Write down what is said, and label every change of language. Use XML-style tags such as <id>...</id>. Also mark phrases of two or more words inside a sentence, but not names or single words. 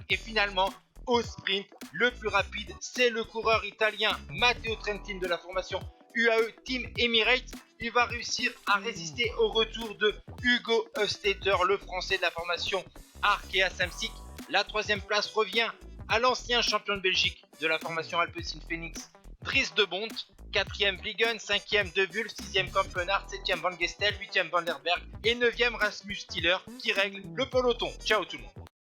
<fr>Et finalement, au sprint, le plus rapide, c'est le coureur italien Matteo Trentin de la formation UAE Team Emirates. Il va réussir à résister au retour de Hugo Hofstetter, le français de la formation Arkea Samsic. La troisième place revient à l'ancien champion de Belgique de la formation Alpecin Phoenix, Dries De Bont. 4e Vliegen, 5e De Wulf, 6e Kampenaerts, 7e Van Gestel, 8e Van der Berg et 9e Rasmus Stiller qui règle le peloton. Ciao tout le monde.</fr>